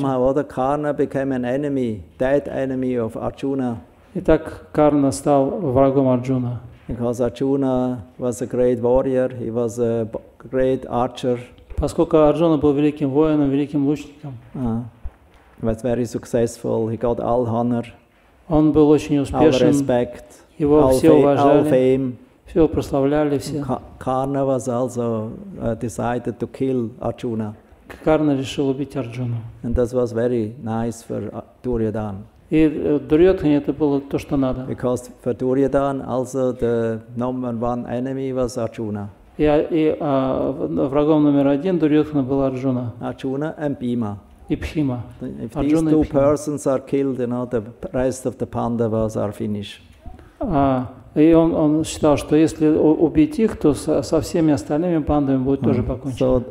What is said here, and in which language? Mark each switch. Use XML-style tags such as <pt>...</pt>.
<en>And somehow other Karna became an enemy, dead enemy of Arjuna.</en> <ru>И так Карна стал врагом Арджуна.</ru> <en>Because Arjuna was a great warrior, he was a great archer.</en> <ru>Поскольку Арджуна был великим воином, великим лучником.</ru> <en>He was very successful. He got all honor,</en> <ru>он был очень успешен,</ru> <en>all respect,</en> <ru>его все уважали,</ru> <en>all fame.</en> <ru>Все его прославляли, все.</ru> <en>Karna was also decided to kill Arjuna.</en> <ru>Карна решил убить Арджуну.</ru> <en>And that was very nice for Duryodhana.</en> <ru>И Дурьодхане это было то, что надо.</ru> <en>Because for Duryodhana also the number one enemy was Arjuna.</en> <ru>И врагом номер один Дурьодхана был Арджуна.</ru> <en>Arjuna and Bhima.</en> <ru>и Пхима.</ru> <en>If these</en> <ru>Арджуна и</ru> <en>two</en> <ru>Пхима.</ru> <en>persons are killed, the rest of the Pandavas are finished.</en> <ru>И он считал, что если убить их, то со всеми остальными пандавами будет тоже покончено.</ru>